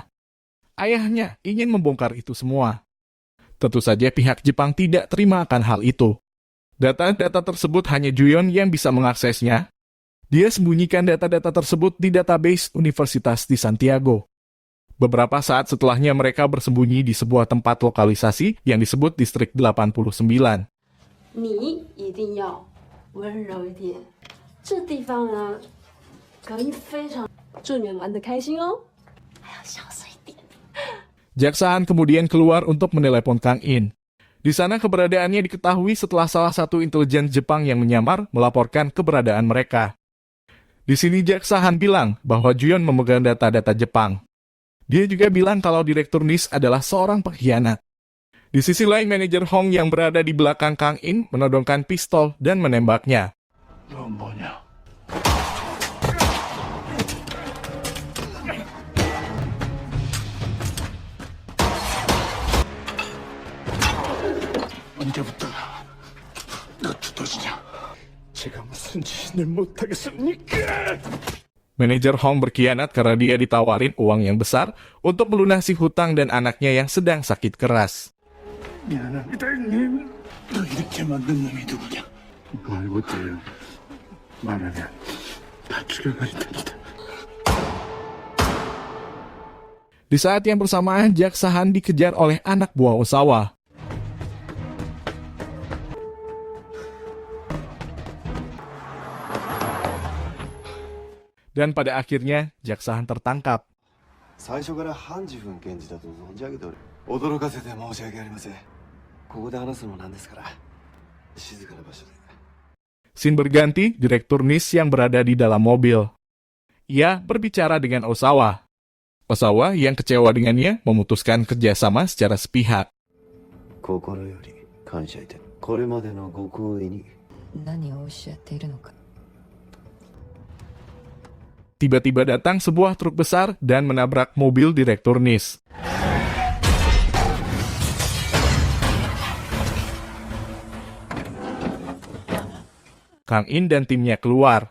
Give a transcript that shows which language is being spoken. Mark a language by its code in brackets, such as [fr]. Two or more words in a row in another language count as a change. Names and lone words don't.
[id] Ayahnya ingin membongkar itu semua. Tentu saja pihak Jepang tidak terima akan hal itu. Data-data tersebut hanya Juyon yang bisa mengaksesnya. Dia sembunyikan data-data tersebut di database Universitas di Santiago. Beberapa saat setelahnya mereka bersembunyi di sebuah tempat lokalisasi yang disebut Distrik 89. [zh] 你一定要温柔一点。这地方呢，隔音非常，祝你们玩得开心哦。还要小声一点。 [id] Jaksa Han kemudian keluar untuk menelepon Kang In. Di sana keberadaannya diketahui setelah salah satu intelijen Jepang yang menyamar melaporkan keberadaan mereka. Di sini Jaksa Han bilang bahwa Juyon memegang data-data Jepang. Dia juga bilang kalau Direktur NIS adalah seorang pengkhianat. Di sisi lain, manajer Hong yang berada di belakang Kang In menodongkan pistol dan menembaknya. [ko] 언제부터 너 두더지냐? 제가 무슨 짓을 못하겠습니까? [id] Manajer Hong berkhianat karena dia ditawarin uang yang besar untuk melunasi hutang dan anaknya yang sedang sakit keras. [ko] 미안합니다, 형님. 너 이렇게 만든 놈이 누구냐? 말 못해요. 말하면 다 죽여버릴 테니까. [id] Di saat yang bersamaan, Jaksa Han dikejar oleh anak buah Osawa. Dan pada akhirnya, Jaksa Han tertangkap. [ja] 最初からハンジフン検事だと存じ上げておる。驚かせて申し訳ありません。ここで話すのもなんですから静かな場所で。 [id] Scene berganti, Direktur NIS yang berada di dalam mobil. Ia berbicara dengan Osawa. Osawa yang kecewa dengannya memutuskan kerjasama secara sepihak. [ja] 心より感謝いた。これまでのご厚意に。何をおっしゃっているのか。 [id] Tiba-tiba datang sebuah truk besar dan menabrak mobil Direktur NIS. Kang In dan timnya keluar.